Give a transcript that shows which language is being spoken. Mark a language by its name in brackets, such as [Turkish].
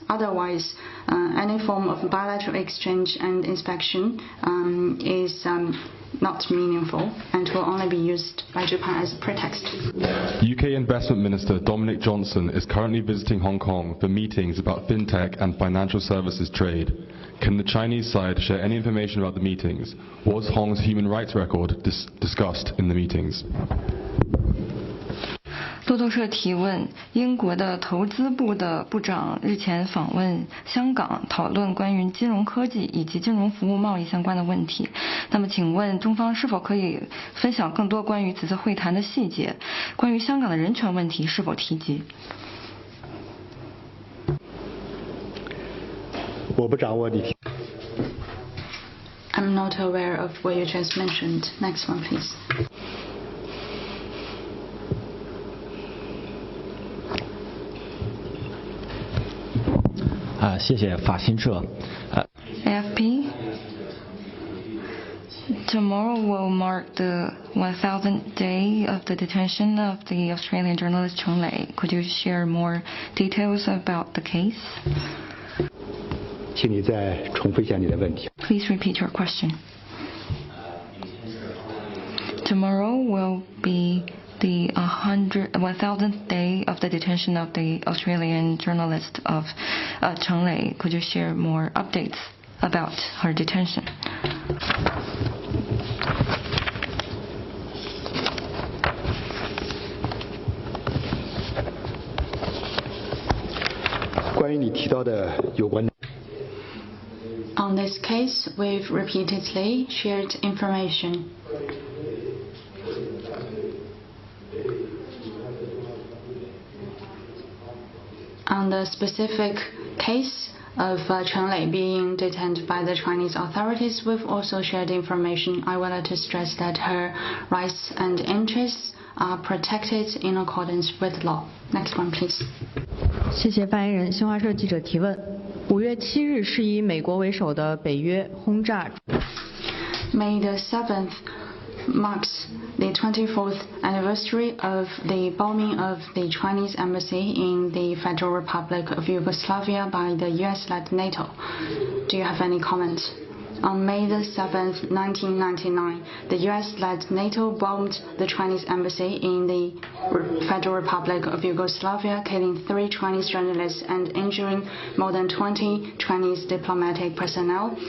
[English] Otherwise, any form of bilateral exchange and inspection is not meaningful and will only be used by Japan as a pretext. UK Investment Minister Dominic Johnson is currently visiting Hong Kong for meetings about fintech and financial services trade. Can the Chinese side share any information about the meetings? Was Hong's human rights record discussed in the meetings? [Chinese] 路透社提问：英国的投资部的部长日前访问香港，讨论关于金融科技以及金融服务贸易相关的问题。那么，请问中方是否可以分享更多关于此次会谈的细节？关于香港的人权问题是否提及？我不掌握你。 [English] I'm I'm not aware of what you just mentioned. Next one, please. AFP. Tomorrow will mark the 1000th day of the detention of the Australian journalist Cheng Lei. Could you share more details about the case? [Chinese] 请你再重复一下你的问题。 [English] Please repeat your question. Tomorrow will be the 1000th day of the detention of the Australian journalist of Cheng Lei. Could you share more updates about her detention? [Chinese] 关于你提到的有关。 [English] On this case, we've repeatedly shared information. On the specific case of Cheng Lei being detained by the Chinese authorities, we've also shared information. I would like to stress that her rights and interests are protected in accordance with law. Next one, please. [Chinese] 谢谢发言人。新华社记者提问：5月7日是以美国为首的北约轰炸。 [English] May the 7th marks the 24th anniversary of the bombing of the Chinese embassy in the Federal Republic of Yugoslavia by the US-led NATO. Do you have any comment? On May the 7th, 1999, the US-led NATO bombed the Chinese embassy in the Federal Republic of Yugoslavia, killing 3 Chinese journalists and injuring more than 20 Chinese diplomatic personnel.